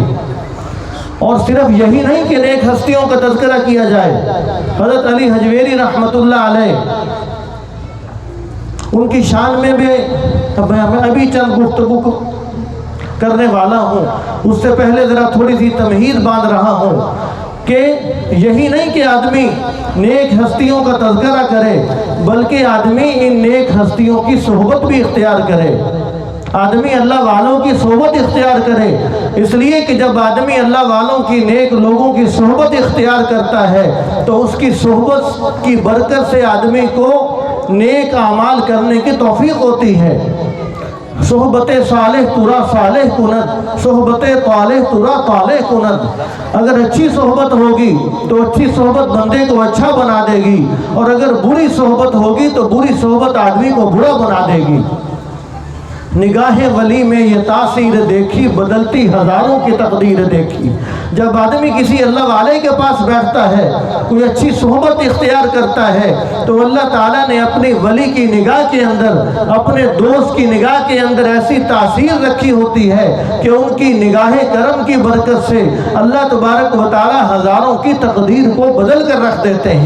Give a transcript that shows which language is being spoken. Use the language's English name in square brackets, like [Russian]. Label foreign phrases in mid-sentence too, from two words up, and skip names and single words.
[Urdu] اور صرف یہی نہیں کہ نیک ہستیوں کا تذکرہ کیا جائے، حضرت علی حجویری [Arabic] رحمۃ اللہ علیہ، [Urdu] ان کی شان میں بھی میں ابھی چند گفتگو کرنے والا ہوں، اس سے پہلے ذرا تھوڑی سی تمہید باندھ رہا ہوں کہ یہی نہیں کہ آدمی نیک ہستیوں کا تذکرہ کرے، بلکہ آدمی ان نیک ہستیوں کی صحبت بھی اختیار کرے، آدمی اللہ والوں کی صحبت اختیار کرے۔ اس لیے کہ جب آدمی اللہ والوں کی، نیک لوگوں کی صحبت اختیار کرتا ہے، تو اس کی صحبت کی برکت سے آدمی کو نیک اعمال کرنے کی توفیق ہوتی ہے۔ [Persian] صحبت صالح ترا صالح کند، صحبت طالح ترا طالح کند۔ [Urdu] اگر اچھی صحبت ہوگی تو اچھی صحبت بندے کو اچھا بنا دے گی، اور اگر بری صحبت ہوگی تو بری صحبت آدمی کو برا بنا دے گی۔ نگاہ ولی میں یہ تاثیر دیکھی، بدلتی ہزاروں کی تقدیر دیکھی۔ جب آدمی کسی اللہ والے کے پاس بیٹھتا ہے، کوئی اچھی صحبت اختیار کرتا ہے، تو اللہ تعالیٰ نے اپنی ولی کی نگاہ کے اندر، اپنے دوست کی نگاہ کے اندر ایسی تاثیر رکھی ہوتی ہے کہ ان کی نگاہ کرم کی برکت سے [Arabic] اللہ تبارک و تعالیٰ [Urdu] ہزاروں کی تقدیر کو بدل کر رکھ دیتے ہیں۔